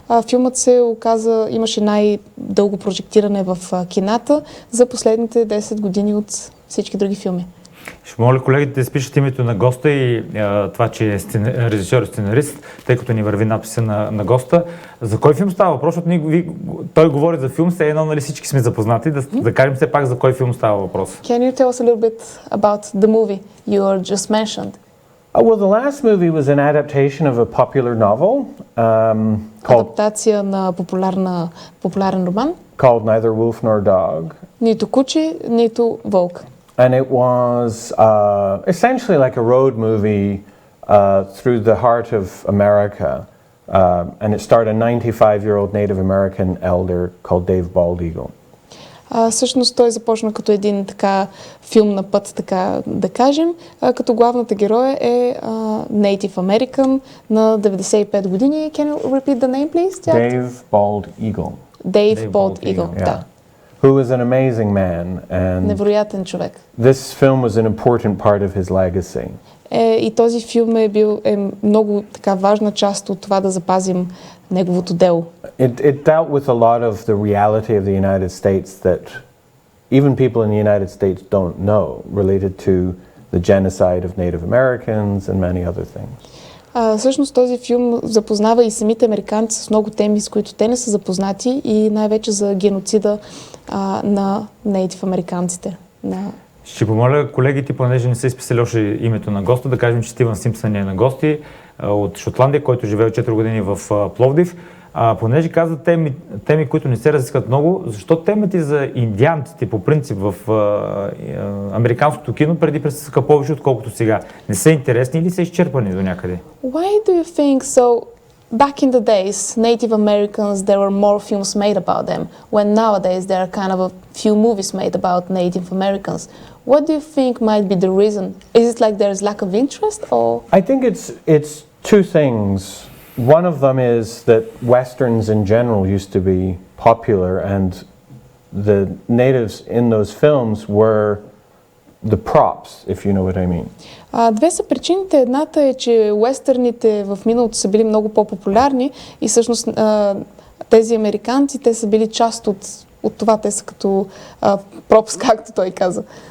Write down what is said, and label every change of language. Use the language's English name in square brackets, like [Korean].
[Bulgarian] Филмът се оказа, имаше най-дълго прожектиране в кината за последните 10 години от всички други филми. Ще моля колегите да спишат името на госта и това, че е режисьор и сценарист, тъй като ни върви надписа на госта. За кой филм става въпрос? Той говори за филм, все едно, нали всички сме запознати. Да кажем все пак за кой филм става въпрос. [English] Can you tell us a little bit about the movie you just mentioned? Well, the last movie was an adaptation of a popular novel [Bulgarian] адаптация на популярен роман. [English] Called Neither Wolf Nor Dog. [Bulgarian] Нито куче, нито вълк. [English] And it was essentially like a road movie through the heart of America. And it starred a 95-year-old Native American elder called Dave Bald Eagle. [Bulgarian] Всъщност той започна като един така филм на път, така да кажем, като главната героя е Native American на 95 години. [English] Can you repeat the name, please? Dave Bald Eagle. [Bulgarian] Dave Bald Eagle, да. [English] who was an amazing man, and [Bulgarian] Невероятен човек. [English] this film was an important part of his legacy. [Bulgarian] И този филм е много така важна част от това да запазим неговото дело. [English] It dealt with a lot of the reality of the United States that even people in the United States don't know, related to the genocide of Native Americans and many other things. [Bulgarian] Всъщност този филм запознава и самите американци с много теми, с които те не са запознати, и най-вече за геноцида на нейтив американците. Ще помоля колегите, понеже не са изписали още името на госта, да кажем, че Стивън Симпсън е на гости от Шотландия, който живее 4 години в Пловдив. Понеже каза теми, които не се разискват много, защо темите за индианците по принцип в американското кино преди пресъска повече, отколкото сега? Не са интересни или са изчерпани до някъде? [English] Why do you think so? Back in the days, Native Americans, there were more films made about them, when nowadays there are kind of a few movies made about Native Americans. What do you think might be the reason? Is it like there's lack of interest, or? I think it's two things. One of them is that Westerns in general used to be popular, and the natives in those films were the props, if you know what I mean. [Bulgarian] Две са причините. Едната е, че уестърните в миналото са били много по-популярни и всъщност тези американци, те са били част от това. Те са като пропс, както той каза.